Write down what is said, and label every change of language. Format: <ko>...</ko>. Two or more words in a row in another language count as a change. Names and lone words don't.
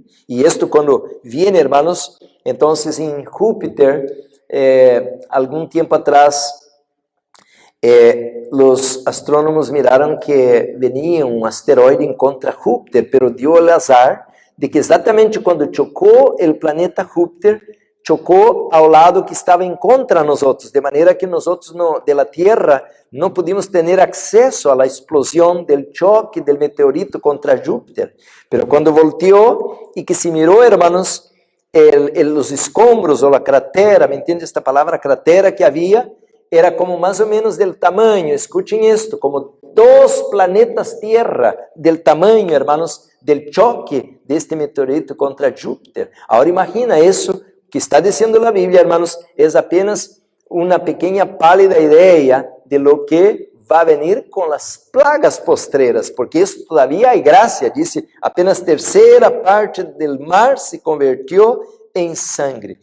<es>Y esto cuando viene, hermanos, entonces en Júpiter, algún tiempo atrás, los astrónomos miraron que venía un asteroide en contra Júpiter, pero dio el azar de que exatamente cuando chocó el planeta Júpiter, chocó</es> <pt>ao lado que estava em</pt> <es>contra nosotros, de maneira que nosotros de la Tierra não pudimos</es> <pt>ter acesso à explosão</pt> <es>del choque del meteorito contra Júpiter.</es> <pt>Pero quando volteou e que se mirou, hermanos, os escombros ou a cratera,</pt> <es>¿me entiende</es> <pt>esta palavra cratera que havia? Era como mais ou menos</pt> <es>del tamaño, escuchen esto, como 2 planetas Tierra, del tamaño, hermanos, del choque de este meteorito contra Júpiter. Ahora imagina isso que está diciendo la Biblia, hermanos, es apenas una pequeña pálida idea de lo que va a venir con las plagas postreras, porque eso todavía hay gracia, dice, apenas tercera parte del mar se convirtió en sangre.</es>